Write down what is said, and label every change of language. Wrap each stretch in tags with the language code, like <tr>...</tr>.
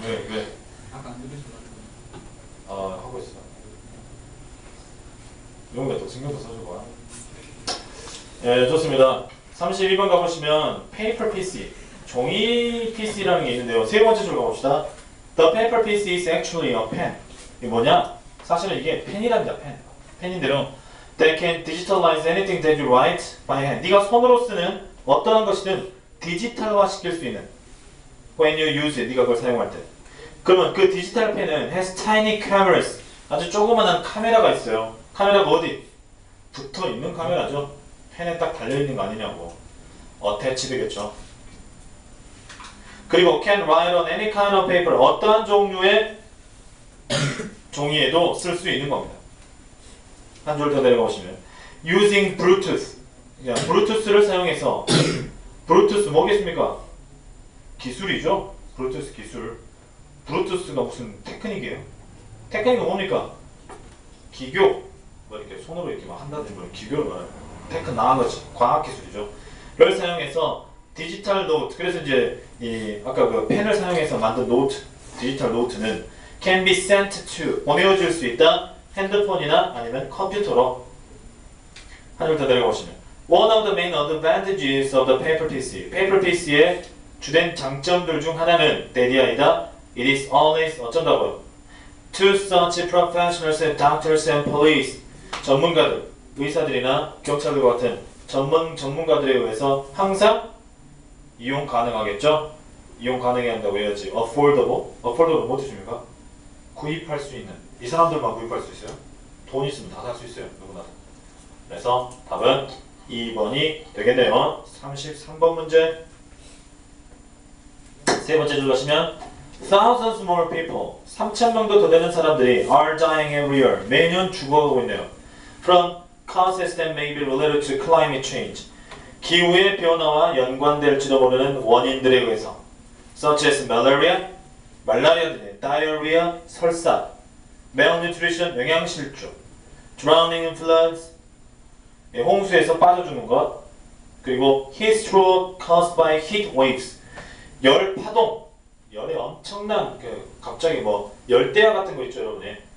<ko>왜? 아까 안 들으셔가지고. 하고 있어. 용기가 더 신경도 써주고. 예, 좋습니다. 32번 가보시면 paper PC, 종이 PC라는 게 있는데요. 세 번째 줄 가봅시다.</ko> <en>The paper PC is actually a pen.</en> <ko>이게 뭐냐? 사실은 이게 펜이랍니다. 펜인데요.</ko> <en>They can digitalize anything that you write by hand.</en> <ko>네가 손으로 쓰는 어떠한 것이든 디지털화 시킬 수 있는.</ko> <en>When you use it,</en> <ko>네가 그걸 사용할 때. 그러면 그 디지털 펜은</ko> <en>has tiny cameras.</en> <ko>아주 조그만한 카메라가 있어요. 카메라가 어디? 붙어 있는 카메라죠. 펜에 딱 달려있는 거 아니냐고. attached겠죠.</ko> <en>그리고 can write on any kind of paper.</en> <ko>어떠한 종류의 종이에도 쓸 수 있는 겁니다. 한 줄 더 내려가 보시면</ko> <en>using Bluetooth.</en> <ko>블루투스를 사용해서 블루투스 뭐겠습니까? 기술이죠. 블루투스 기술. 블루투스가 무슨 테크닉이에요? 테크닉은 뭡니까? 기교. 뭐 이렇게 손으로 이렇게 막 한다든지 뭐 기교를 말해요. 테크 나은 거지. 과학 기술이죠. 를 사용해서 디지털 노트. 그래서 이제 이 아까 그 펜을 사용해서 만든 노트, 디지털 노트는</ko> <en>can be sent to</en> <ko>보내어질 수 있다. 핸드폰이나 아니면 컴퓨터로. 한 줄 더 내려가 보시면</ko> <en>One of the main advantages of the paper PC.</en> <ko>paper PC의 주된 장점들 중 하나는 대디아이다.</ko> <en>It is always</en> <ko>어쩐다고요?</ko> <en>To such professionals as doctors and police.</en> <ko>전문가들, 의사들이나 경찰들과 같은 전문가들에 의해서 항상 이용 가능하겠죠? 이용 가능해야 한다고 해야지. affordable. affordable 뭐 뜻입니까? 구입할 수 있는. 이 사람들만 구입할 수 있어요? 돈 있으면 다 살 수 있어요. 누구나. 그래서 답은 2번이 되겠네요. 33번 문제. 세 번째 줄 가시면</ko> <en>Thousands more people.</en> <ko>3,000명도 더 되는 사람들이</ko> <en>are dying every year.</en> <ko>매년 죽어가고 있네요.</ko> <en>From causes that may be related to climate change.</en> <ko>기후의 변화와 연관될지도 모르는 원인들에 의해서.</ko> <en>Such as malaria,</en> <ko>말라리아 등의 diarrhea, 설사, malnutrition, 영양실조,</ko> <en>drowning in floods,</en> <ko>홍수에서 빠져 죽는 것, 그리고</ko> <en>heat stroke caused by heat waves,</en> <ko>열 파동, 열에 엄청난 갑자기 뭐 열대야 같은 거 있죠, 여러분이.</ko>